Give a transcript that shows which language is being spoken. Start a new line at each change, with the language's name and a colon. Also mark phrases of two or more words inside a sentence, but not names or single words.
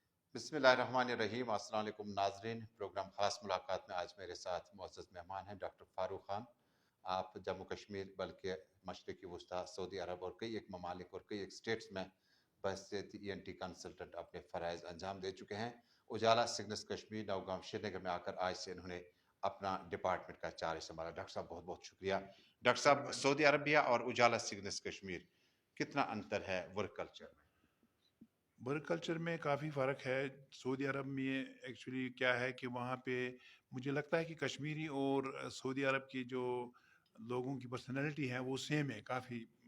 Urdu: بسم اللہ الرحمن الرحیم، السلام علیکم ناظرین۔ پروگرام خاص ملاقات میں آج میرے ساتھ معزز مہمان ہیں ڈاکٹر فاروق خان۔ آپ جموں کشمیر بلکہ مشرقی وسطی، سعودی عرب اور کئی ایک ممالک اور کئی ایک سٹیٹس میں بحیثیت ENT کنسلٹنٹ اپنے فرائض انجام دے چکے ہیں۔ اجالا سگنس کشمیر نوگام شری نگر میں آ کر آج سے انہوں نے اپنا ڈپارٹمنٹ کا چارج سنبھالا۔ ڈاکٹر صاحب بہت بہت شکریہ۔ ڈاکٹر صاحب، سعودی عربیہ اور اجالا سگنس کشمیر کتنا انتر ہے
English: work culture
Urdu: میں؟
English: work culture
Urdu: میں کافی فرق ہے۔ سعودی عرب میں ایکچولی کیا ہے کہ وہاں پہ مجھے لگتا ہے کہ کشمیری اور سعودی عرب کی جو لوگوں کی پرسنالٹی ہے وہ سیم ہے کافی۔